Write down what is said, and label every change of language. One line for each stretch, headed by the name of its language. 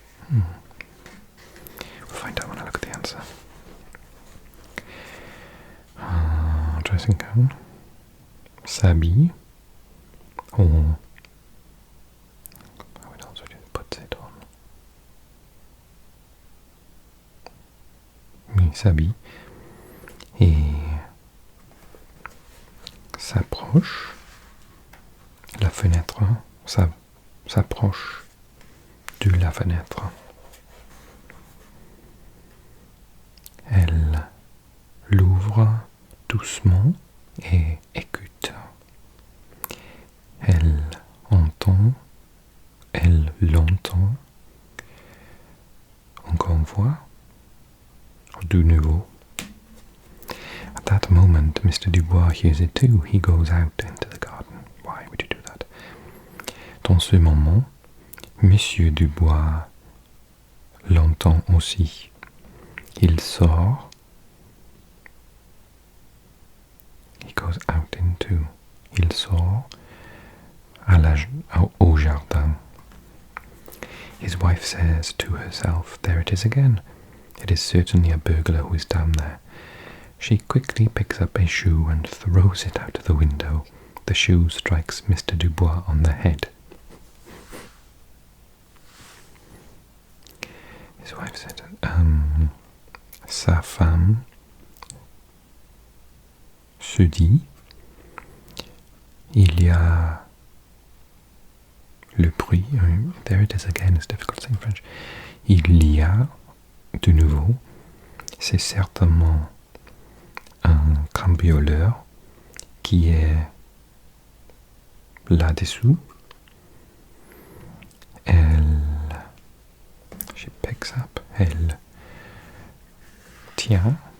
English: We'll find out when I look at the answer. Dressing gown. S'habille. Or how it also just puts it on.
French: Il s'habille et s'approche. La fenêtre s'approche de la fenêtre. Elle l'ouvre doucement et écoute. Elle entend, elle l'entend. Encore une fois, de nouveau.
English: At that moment, Mr. Dubois hears it too. He goes out into the garden.
French: Why would you do that? Dans ce moment, Monsieur Dubois l'entend aussi. Il sort.
English: He goes out into. Il sort au jardin. His wife says to herself, "There it is again. It is certainly a burglar who is down there." She quickly picks up a shoe and throws it out of the window. The shoe strikes Mr. Dubois on the head. His wife said, sa femme se dit, il y a le bruit, there it is again, it's difficult to say in French.
French: Il y a, de nouveau, c'est certainement un cambrioleur qui est là-dessous.
English: She picks up, elle tient,